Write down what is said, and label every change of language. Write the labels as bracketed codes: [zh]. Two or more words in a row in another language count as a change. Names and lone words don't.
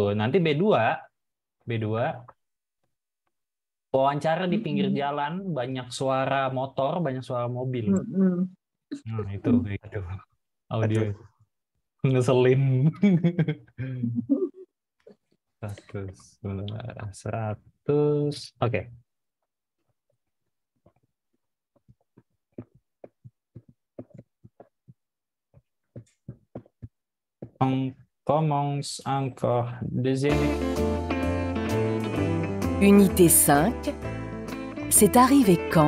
[id] Nanti B2 wawancara di pinggir jalan, banyak suara motor, banyak suara mobil. Nah, itu gitu. Audio ngeselin. 100. Oke. [fr] On commence encore. Deuxième. Unité 5. C'est arrivé quand?